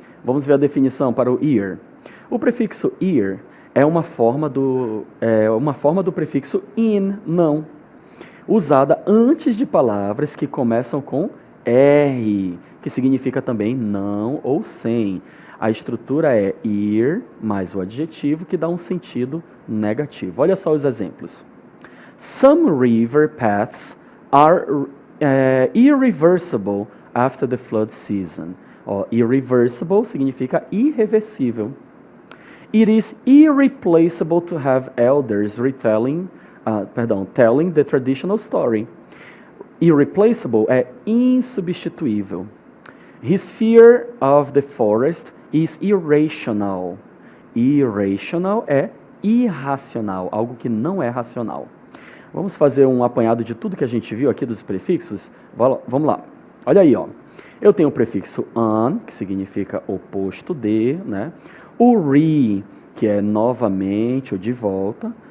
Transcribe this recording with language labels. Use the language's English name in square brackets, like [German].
[Portuguese] Vamos ver a definição para o ear. O prefixo ear é uma forma do prefixo in, não, usada antes de palavras que começam com R, que significa também não ou sem. A estrutura é ear mais o adjetivo que dá um sentido negativo. Olha só os exemplos. [English] Some river paths are irreversible after the flood season. [Portuguese] Irreversible significa irreversível. [English] It is irreplaceable to have elders telling the traditional story. [Portuguese] Irreplaceable é insubstituível. [English] His fear of the forest is irrational. [Portuguese] Irrational é irracional, algo que não é racional. Vamos fazer um apanhado de tudo que a gente viu aqui dos prefixos? Vamos lá. Olha aí, ó. Eu tenho o prefixo an, que significa oposto de, né? O re, que é novamente ou de volta.